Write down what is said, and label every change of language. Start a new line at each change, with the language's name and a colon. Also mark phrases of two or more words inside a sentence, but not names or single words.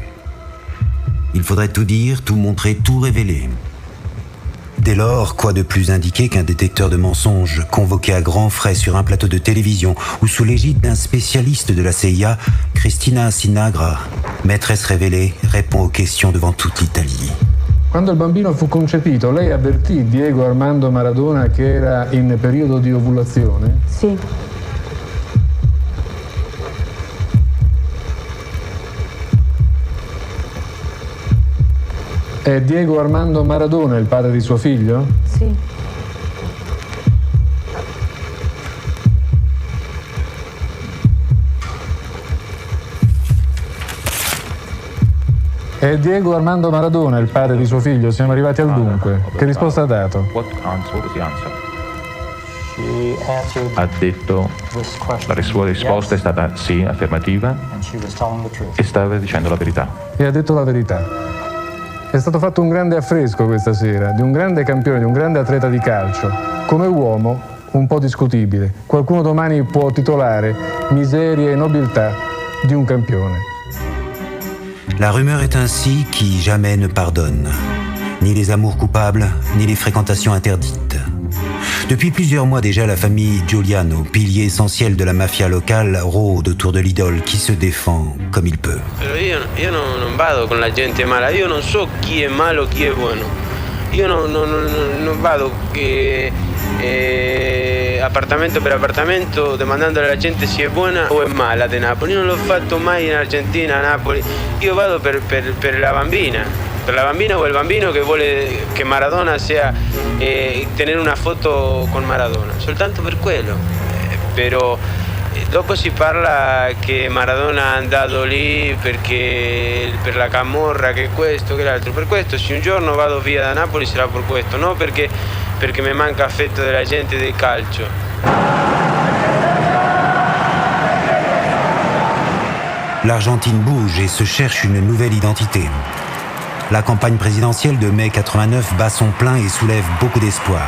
French: Il faudrait tout dire, tout montrer, tout révéler. Dès lors, quoi de plus indiqué qu'un détecteur de mensonges convoqué à grands frais sur un plateau de télévision ou sous l'égide d'un spécialiste de la CIA, Cristina Sinagra, maîtresse révélée, répond aux questions devant toute l'Italie.
Italian: Quando il bambino fu concepito, lei avvertì Diego Armando Maradona che era in periodo di ovulazione? Sì. È Diego Armando Maradona il padre di suo figlio? Sì. È Diego Armando Maradona il padre di suo figlio? Siamo arrivati al dunque. Che risposta ha dato?
English: What was the answer?
Italian: Ha detto, la sua risposta è stata sì, affermativa, e stava dicendo la verità. E ha detto la verità. È stato fatto un grande affresco questa sera, di un grande campione, di un grande atleta di calcio. Come uomo, un po' discutibile. Qualcuno domani può titolare Miseria e nobiltà di un campione.
French: La rumeur est ainsi qui jamais ne pardonne. Ni les amours coupables, ni les fréquentations interdites. Depuis plusieurs mois déjà, la famille Giuliano, pilier essentiel de la mafia locale, rôde autour de l'idole qui se défend comme il peut.
Italian: Io non vado con la gente mala, io non so chi è malo, chi è buono. Io non vado appartamento per appartamento demandando alla gente se è buona o è mala di Napoli. Io non l'ho fatto mai in Argentina, a Napoli. Io vado per la bambina. Per la bambina o il bambino che vuole che Maradona sia tenere una foto con Maradona, soltanto per quello. Però dopo si parla che Maradona è andato lì perché per la camorra, che questo, che l'altro. Per questo se un giorno vado via da Napoli sarà per questo, non perché mi manca affetto della gente del calcio.
French: L'Argentine bouge et se cherche une nouvelle identité. La campagne présidentielle de mai 89 bat son plein et soulève beaucoup d'espoir.